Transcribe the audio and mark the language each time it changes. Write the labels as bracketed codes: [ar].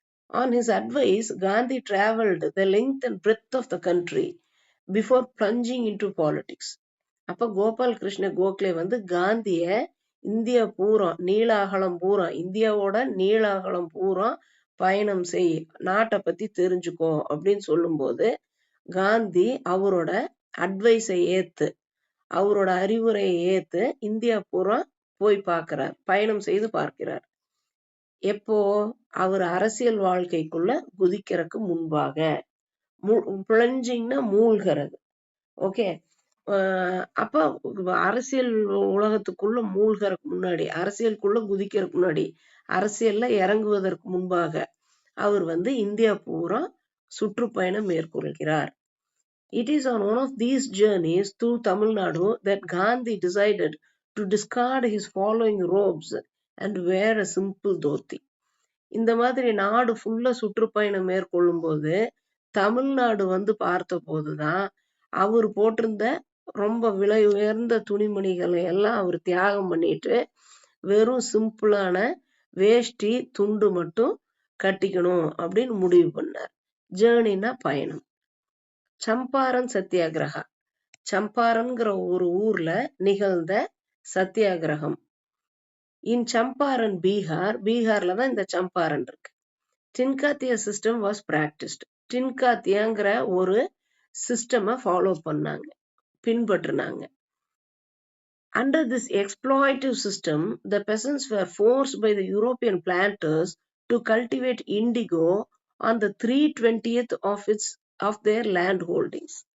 [en] On his advice, Gandhi traveled the length and breadth of the country before plunging into politics. [ta] அப்ப கோபால் கிருஷ்ண கோகலே காந்திய India பூரா, நீளாகலம் பூரா, இந்தியாவோட நீளாகலம் பூரா பயணம் செய், நாட்டை பத்தி தெரிஞ்சுக்கோ அப்படின்னு சொல்லும் போது காந்தி அவரோட அட்வைஸை ஏத்து, அவரோட அறிவுரையை ஏத்து இந்தியா பூரா போய் பார்க்கிறார், பயணம் செய்து பார்க்கிறார். எப்போ? அவர் அரசியல் வாழ்க்கைக்குள்ள குதிக்கிறதுக்கு முன்பாக. பிளஞ்சிங்னா மூழ்கிறது. ஓகே, அப்ப அரசியல் உலகத்துக்குள்ள மூழ்கிறதுக்கு முன்னாடி, அரசியலுக்குள்ள குதிக்கிறதுக்கு முன்னாடி, அரசியல்ல இறங்குவதற்கு முன்பாக அவர் இந்தியா பூரா சுற்றுப்பயணம் மேற்கொள்கிறார். [en] It is on one of these journeys through Tamil Nadu that Gandhi decided to discard his following robes and wear a simple dhoti. [ta] இந்த மாதிரி நாடு ஃபுல்லா சுற்றுப்பயணம் மேற்கொள்ளும் போது தமிழ்நாடு பார்த்த போதுதான் அவர் போட்டிருந்த ரொம்ப விலை உயர்ந்த துணிமணிகளை எல்லாம் அவர் தியாகம் பண்ணிட்டு வெறும் சிம்பிளான வேஷ்டி துண்டு மட்டும் கட்டிக்கணும் அப்படின்னு முடிவு பண்ணார். ஜேர்னினா பயணம். சம்பாரன் சத்தியாகிரகா. சம்பாரன்கிற ஒரு ஊர்ல நிகழ்ந்த சத்தியாகிரகம். இன் சம்பாரன், பீகார்ல தான் இந்த சம்பாரன் இருக்கு. [en] Tinkathia system was practised. [ta] டின்காத்தியாங்கிற ஒரு சிஸ்டமை ஃபாலோ பண்ணாங்க, பின்பற்றினாங்க. [en] Under this exploitative system, the peasants were forced by the European planters to cultivate indigo on the 3/20th of their land holdings.